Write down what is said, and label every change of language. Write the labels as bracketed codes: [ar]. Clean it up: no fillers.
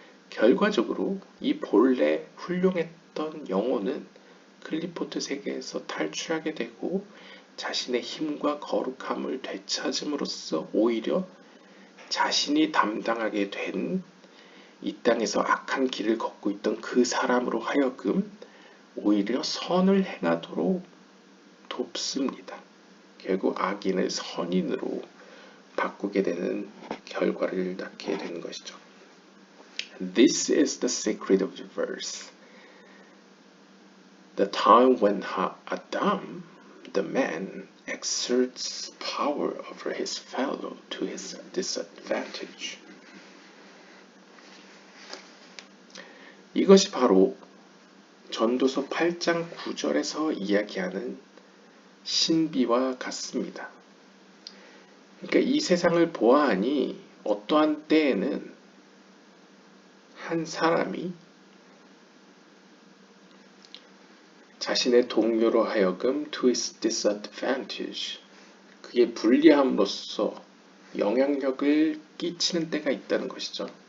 [ko] 결과적으로 이 본래 훌륭했던 영혼은 클리포트 세계에서 탈출하게 되고 자신의 힘과 거룩함을 되찾음으로써 오히려 자신이 담당하게 된 이 땅에서 악한 길을 걷고 있던 그 사람으로 하여금 오히려 선을 행하도록 돕습니다. 결국 악인을 선인으로 바꾸게 되는 결과를 낳게 되는 것이죠. [en] This is the secret of the verse. The time when Adam, the man, exerts power over his fellow to his disadvantage. [ko] 이것이 바로 전도서 8장 9절에서 이야기하는 신비와 같습니다. 그러니까 이 세상을 보아하니 어떠한 때에는 한 사람이 자신의 동료로 하여금 [en] to his disadvantage, [ko] 그게 불리함으로써 영향력을 끼치는 때가 있다는 것이죠.